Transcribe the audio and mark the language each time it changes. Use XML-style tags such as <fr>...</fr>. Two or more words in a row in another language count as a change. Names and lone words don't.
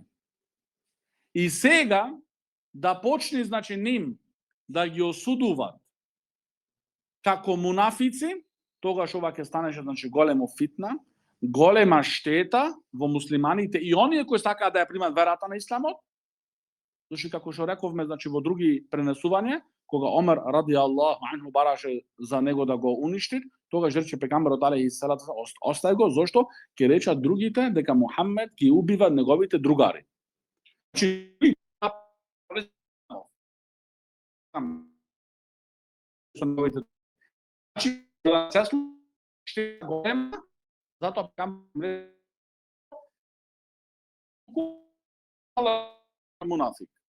<mk>И сега да почне, значи, ним да ги осудуваат како мунафици, тогаш ова ќе станеше, значи, големо фитна, голема штета во муслиманите и оние кои сакаат да ја примат верата на исламот. Зашто како што рековме, значи, во други пренесувања, кога Омер</mk> <ar>رضي الله عنه</ar> <mk>бараше за него да го уништи, тогаш рече пекамберот</mk> <ar>عليه الصلاة</ar> <mk>остај го, зошто ќе речат другите дека Мухамед ги убива неговите другари. Затоа пекамберот мунафик.</mk>